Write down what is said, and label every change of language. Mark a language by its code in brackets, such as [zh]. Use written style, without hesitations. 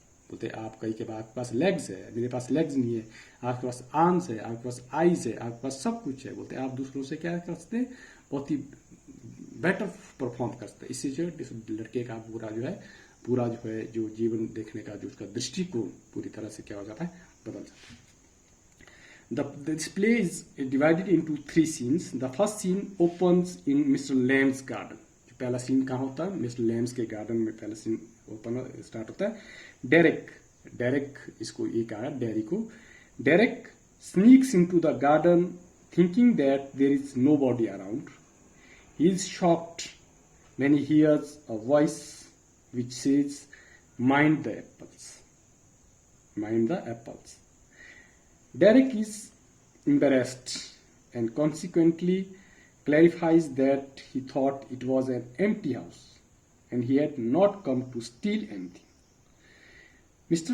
[hi] बोलते आप कहीं के आपके पास लेग्स है, मेरे पास लेग्स नहीं है, आपके पास आर्म्स है, आपके पास आईज है, आपके पास सब कुछ है। बोलते आप दूसरों से क्या कर सकते हैं, बहुत ही बेटर परफॉर्म कर सकते हैं। इससे जो लड़के का पूरा जो है जो जीवन देखने का जो उसका दृष्टिकोण पूरी तरह से क्या हो जाता है, बदल जाता है। [en] The display is divided into 3 scenes. The first scene opens in Mr. Lamb's garden. [hi] जो पहला सीन कहाँ होता है, मिस्टर लैम्स के गार्डन में पहला सीन ओपन स्टार्ट होता है। डेरेक इसको ये कहा डैरी को। [en] Derek sneaks into the garden thinking that there is nobody around. He is shocked when he hears a voice which says, "Mind the apples. Mind the apples." Derek is embarrassed and consequently clarifies that he thought it was an empty house and he had not come to steal anything. Mr.